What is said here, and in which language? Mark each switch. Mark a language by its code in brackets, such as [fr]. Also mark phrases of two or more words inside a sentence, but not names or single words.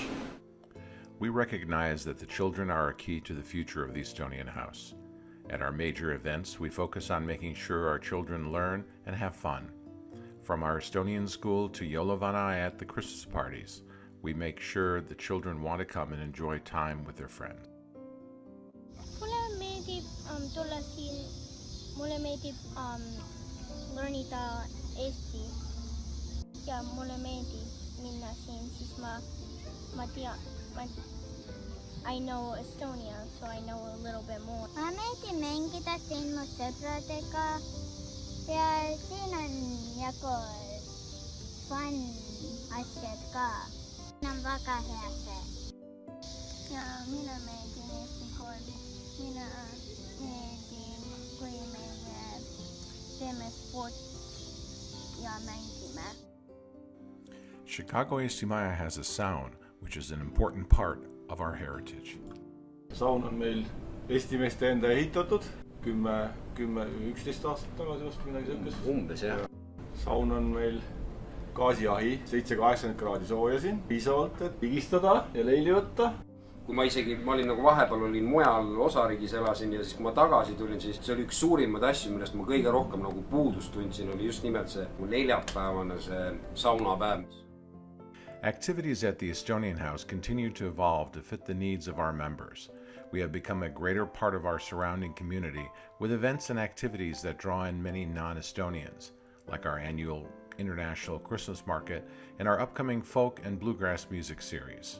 [en] We recognize that the children are a key to the future of the Estonian House. At our major events, we focus on making sure our children learn and have fun. From our Estonian school to Jouluvana at the Christmas parties, we make sure the children want to come and enjoy time with their friends. [et] Mulle meeldib tulla siin, mulle meeldib learnida Eesti ja mulle meeldib minna siin, siis ma tean, [en] I know Estonia, so I know a little bit more. [et] Mulle meeldib mängida siin mu sõpradega. Ja siin on jagu fun asjad ka. Siin on väga hea see. Ja mina meeldin Eesti kooli. Mina meeldin, kui me teeme sport ja mängime. [en] Chicago Eesti Maja has a sound, which is an important part of our heritage. [et] Saun on meil Eesti meeste enda ehitatud. 10-11 aastat tagasi vast midagi sõkkes. Umbes, jah. Saun on meil gaasiahi, 7-80 kraadi sooja siin, piisavalt, et pigistada ja leili võtta. Kui ma olin nagu vahepeal olin mujal osariigis elasin ja siis kui ma tagasi tulin, siis see oli üks suurimad asju, millest ma kõige rohkem nagu puudust tundsin, oli just nimelt see neljapäevane see saunapäev. [en] Activities at the Estonian House continue to evolve to fit the needs of our members. We have become a greater part of our surrounding community with events and activities that draw in many non-Estonians, like our annual International Christmas Market and our upcoming folk and bluegrass music series.